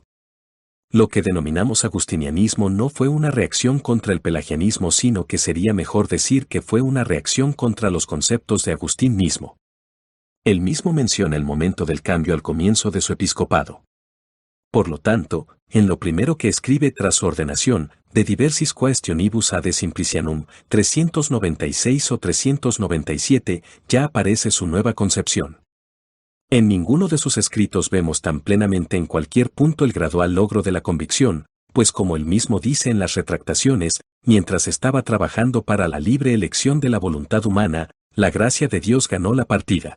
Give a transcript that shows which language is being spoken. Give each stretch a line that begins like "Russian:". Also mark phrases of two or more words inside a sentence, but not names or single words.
Spanish: Lo que denominamos agustinianismo no fue una reacción contra el pelagianismo, sino que sería mejor decir que fue una reacción contra los conceptos de Agustín mismo. Él mismo menciona el momento del cambio al comienzo de su episcopado. Por lo tanto, en lo primero que escribe tras su ordenación, De diversis questionibus ad Simplicianum, 396 o 397, ya aparece su nueva concepción. En ninguno de sus escritos vemos tan plenamente en cualquier punto el gradual logro de la convicción, pues como él mismo dice en las retractaciones, mientras estaba trabajando para la libre elección de la voluntad humana, la gracia de Dios ganó la partida.